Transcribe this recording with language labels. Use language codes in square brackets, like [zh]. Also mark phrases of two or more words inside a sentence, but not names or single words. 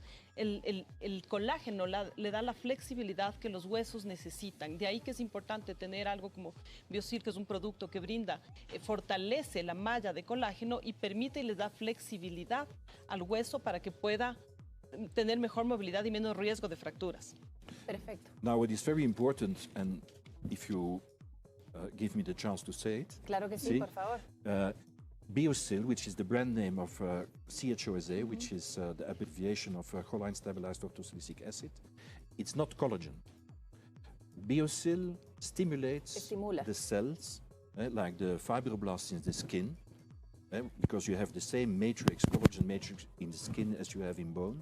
[es] El colágeno le da la flexibilidad que los huesos necesitan. De ahí que es importante tener algo como Biosil, que es un producto que brinda, fortalece la malla de colágeno y permite y les da flexibilidad al hueso para que pueda tener mejor movilidad y menos riesgo de fracturas. Perfecto. [en] Now it is very important, and if you give me the chance to say it. [es] Claro que sí, por favor. [en] Biosil, which is the brand name of CHOSA, which is the abbreviation of choline stabilized orthosilicic acid, it's not collagen. Biosil stimulates the cells, like the fibroblasts in the skin, because you have the same matrix, collagen matrix in the skin as you have in bone.